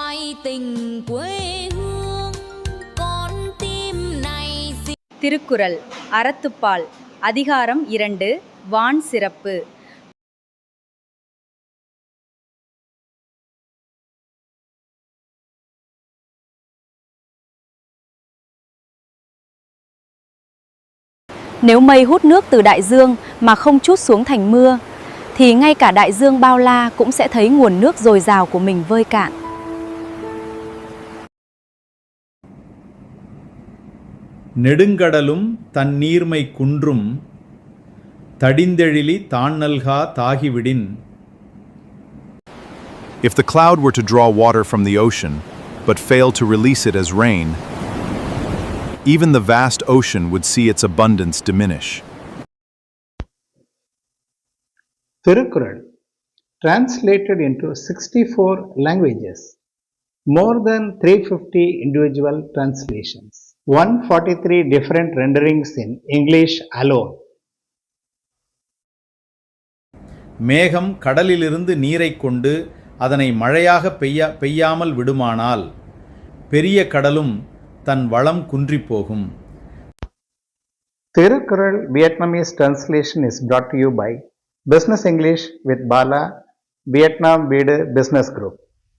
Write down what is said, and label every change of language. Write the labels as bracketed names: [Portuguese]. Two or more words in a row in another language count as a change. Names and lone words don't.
[Vietnamese] tình quê hương con tim này. [Tamil] திருக்குறள் அறத்துப்பால் அதிகாரம் 2 வான் சிறப்பு. [Vietnamese] Nếu mây hút nước từ đại dương mà không trút xuống thành mưa, thì ngay cả đại dương bao la cũng sẽ thấy nguồn nước dồi dào của mình vơi cạn. [Tamil] நெடுங்கடலும் தன் நீர்மை குன்றும் தடிந்தெழிலி தாண்ணல்கா தாகிவிடின். [English] If the cloud were to draw water from the ocean, but fail to release it as rain, even the vast ocean would see its abundance diminish. Thirukkural, translated into 64 languages, more than 350 individual translations, 143 different renderings in English alone. [Tamil] மேகம் கடலிலிருந்து நீரைக் கொண்டு அதனை மழையாக பெய்யாமல் விடுமானால் பெரிய கடலும் தன் வளம் குன்றிப்போகும். [English] Thirukkural Vietnamese translation is brought to you by Business English with Bala, Vietnam Bida Business Group.